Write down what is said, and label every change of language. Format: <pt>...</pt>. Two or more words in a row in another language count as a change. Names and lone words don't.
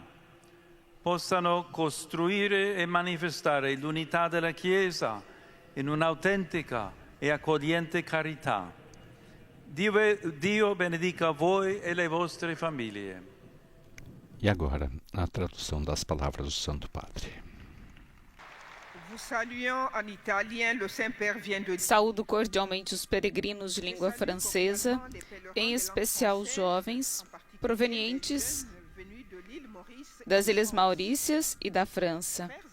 <it>Possano costruire e manifestare l'unità della Chiesa in un'autentica e accogliente carità. Dio benedica voi e le vostre famiglie.</it> <pt>E agora, a tradução das palavras do Santo Padre. Saúdo cordialmente os peregrinos de língua francesa, em especial os jovens provenientes das Ilhas Maurícias e da França.</pt>